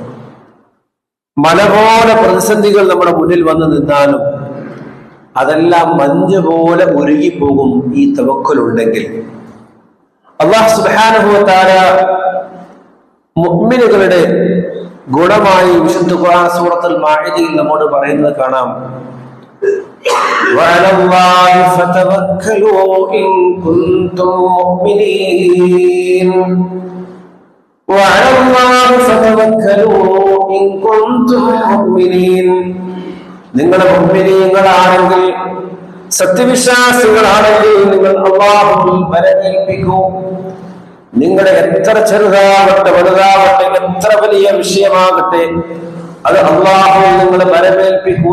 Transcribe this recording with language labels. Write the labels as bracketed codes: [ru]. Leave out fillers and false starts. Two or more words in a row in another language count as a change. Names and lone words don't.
[ml] മല പോലെ പ്രതിസന്ധികൾ നമ്മുടെ മുന്നിൽ വന്ന് നിന്നാലും അതെല്ലാം മഞ്ഞ് പോലെ ഉരുകിപ്പോകും ഈ തവക്കലുണ്ടെങ്കിൽ. [ar] الله سبحانه وتعالى [ml] മുഅ്മിനുകളുടെ ഗുണമായി വിശുദ്ധ ഖുർആൻ സൂറത്തുൽ മാഇദയിൽ നമ്മോട് പറയുന്നത് കാണാം. [ar] وعلى الله فتوكلوا إن كنتم مؤمنين وعلى الله فتوكلوا إن كنتم مؤمنين. [ml] നിങ്ങൾ മുഅ്മിനീങ്ങളാണെങ്കിൽ, സത്യവിശ്വാസികളാണെങ്കിൽ നിങ്ങൾ അല്ലാഹുവിൽ ബലമേൽപ്പിക്കൂ. നിങ്ങളുടെ എത്ര ചെറുതാവട്ടെ വലുതാവട്ടെ, എത്ര വലിയ വിഷയമാകട്ടെ, അത് അല്ലാഹുവിൽ നിങ്ങൾ ബലമേൽപ്പിക്കൂ.